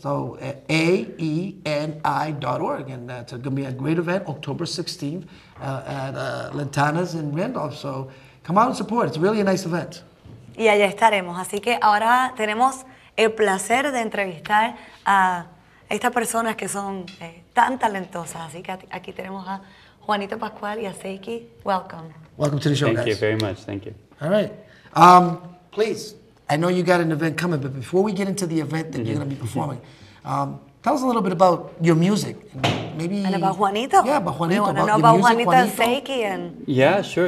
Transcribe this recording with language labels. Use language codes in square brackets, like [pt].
[en] So aeni.org, and that's going to be a great event, October 16th at Lentanas in Randolph. So come out and support. It's really a nice event. [es] Y allá estaremos. Así que ahora tenemos el placer de entrevistar a estas personas que son tan talentosas. Así que aquí tenemos a Juanito Pascual y a Seiki. [en] Welcome. Welcome to the show, guys. Thank you very much. Thank you. All right. Please, I know you got an event coming, but before we get into the event that you're going to be performing, tell us a little bit about your music. Maybe, and about Juanito. Yeah, about Juanito. We want to know about Juanito and Seiki and yeah, sure.